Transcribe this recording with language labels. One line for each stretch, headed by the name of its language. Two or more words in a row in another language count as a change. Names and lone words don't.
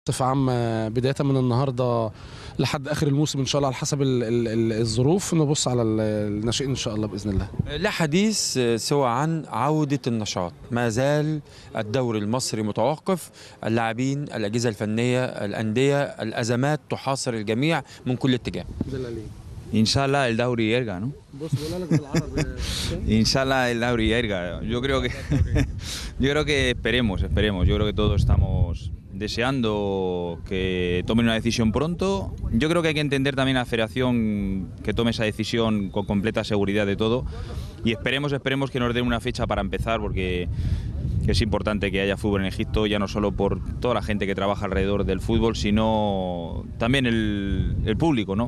Arabic: بصفة عامة بداية من النهاردة لحد آخر الموسم إن شاء الله على حسب الظروف نبص على الناشئين إن شاء الله بإذن الله. لا حديث سوى عن عودة النشاط، ما زال الدوري المصري متوقف، اللاعبين، الأجهزة الفنية، الأندية، الأزمات تحاصر الجميع من كل اتجاه. إن شاء الله الدوري يرجع, ¿no? إن شاء الله الدوري يرجع.
Spanish: Yo creo que esperemos. Yo creo que todos estamos deseando que tomen una decisión pronto. Yo creo que hay que entender también a la Federación que tome esa decisión con completa seguridad de todo y esperemos que nos den una fecha para empezar porque es importante que haya fútbol en Egipto, ya no solo por toda la gente que trabaja alrededor del fútbol, sino también el público, ¿no?